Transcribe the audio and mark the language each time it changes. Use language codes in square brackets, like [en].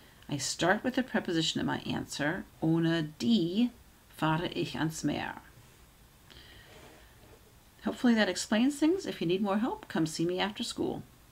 [en] I start with the preposition in my answer. [de] Ohne die fahre ich ans Meer. [en] Hopefully that explains things. If you need more help, come see me after school.